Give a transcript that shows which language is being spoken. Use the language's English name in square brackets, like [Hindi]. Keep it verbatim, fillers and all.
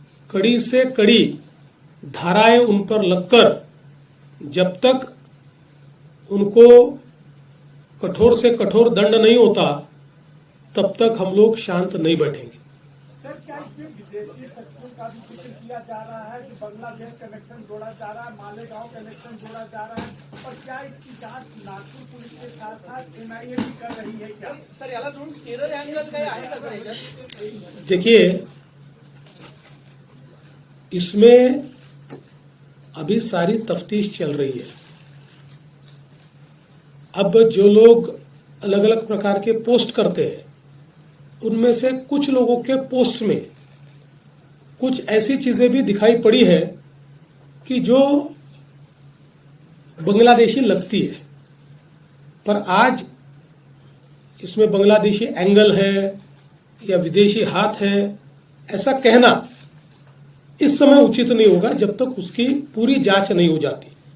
[Hindi] कड़ी से कड़ी धाराएं उन पर लगकर जब तक उनको कठोर से कठोर दंड नहीं होता तब तक हम लोग शांत नहीं बैठेंगे। मुस्लिम विदेशी शक्तियों का भी जिक्र किया जा रहा है कि बांग्लादेश कनेक्शन जोड़ा जा रहा है, मालेगांव कनेक्शन जोड़ा जा रहा है, और क्या इसकी जांच नागपूर पुलिस के साथ साथ एन आय ए भी कर रही है क्या? [Marathi] सर याला जोडून टेरर अँगल काय आहे का सर याच्यात? [Hindi] देखिए, इसमें अभी सारी तफ्तीश चल रही है। अब जो लोग अलग अलग प्रकार के पोस्ट करते हैं, उनमें से कुछ लोगों के पोस्ट में कुछ ऐसी चीजें भी दिखाई पड़ी है कि जो बांग्लादेशी लगती है, पर आज इसमें बांग्लादेशी एंगल है या विदेशी हाथ है ऐसा कहना इस समय उचित नहीं होगा जब तक उसकी पूरी जांच नहीं हो जाती।